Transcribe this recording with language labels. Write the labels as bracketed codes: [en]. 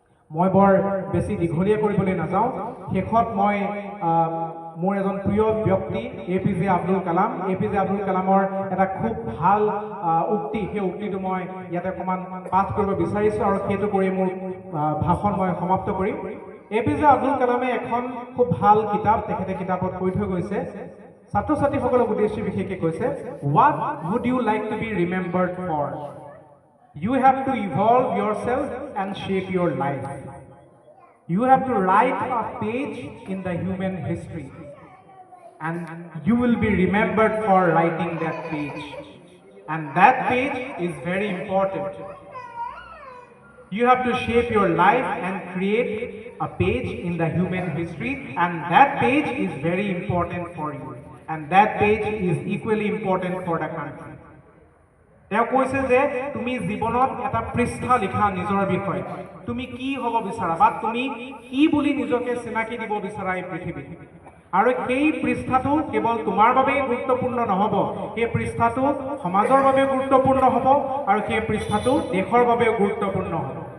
[as] মই বৰ বেছি দীঘলীয়া কৰিবলৈ নাযাওঁ। শেষত মই মোৰ এজন প্ৰিয় ব্যক্তি APJ আব্দুল কালাম, APJ আব্দুল কালামৰ এটা খুব ভাল উক্তি, সেই উক্তিটো মই ইয়াতে অকণমান পাঠ কৰিব বিচাৰিছোঁ আৰু সেইটো কৰি মোৰ ভাষণ মই সমাপ্ত কৰিম। APJ আব্দুল কালামে এখন খুব ভাল কিতাপ তেখেতে কিতাপত কৈ থৈ গৈছে, ছাত্ৰ ছাত্ৰীসকলক উদ্দেশ্যি বিশেষকৈ কৈছে, [en] "What would you like to be remembered for? You have to evolve yourself and shape your life. You have to write a page in the human history, and you will be remembered for writing that page. And that page is very important. You have to shape your life and create a page in the human history, and that page is very important for you. And that page is equally important for the country." [as] তেওঁ কৈছে যে তুমি জীৱনত এটা পৃষ্ঠা লিখা নিজৰ বিষয়ে, তুমি কি হ'ব বিচাৰা বা তুমি কি বুলি নিজকে চিনাকি দিব বিচাৰা এই পৃথিৱীত। আৰু সেই পৃষ্ঠাটো কেৱল তোমাৰ বাবেই গুৰুত্বপূৰ্ণ নহ'ব, সেই পৃষ্ঠাটো সমাজৰ বাবে গুৰুত্বপূৰ্ণ হ'ব আৰু সেই পৃষ্ঠাটো দেশৰ বাবেও গুৰুত্বপূৰ্ণ হ'ব।